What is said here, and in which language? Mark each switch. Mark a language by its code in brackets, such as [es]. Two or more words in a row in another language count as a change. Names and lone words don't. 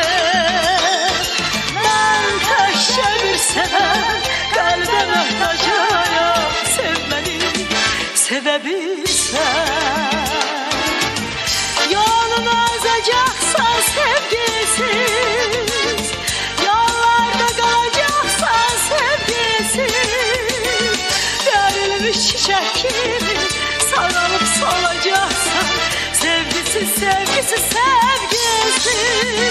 [az] Mən təkcə bir sevən, qəlbə möhtacayam. Sev məni, sevə bilsən. [tr] Yolunu azacaksan sevgisiz, yollarda kalacaksan sevgisiz. Verilmiş çiçek gibi sarılıp solacaksan sevgisiz, sevgisiz, sevgisiz.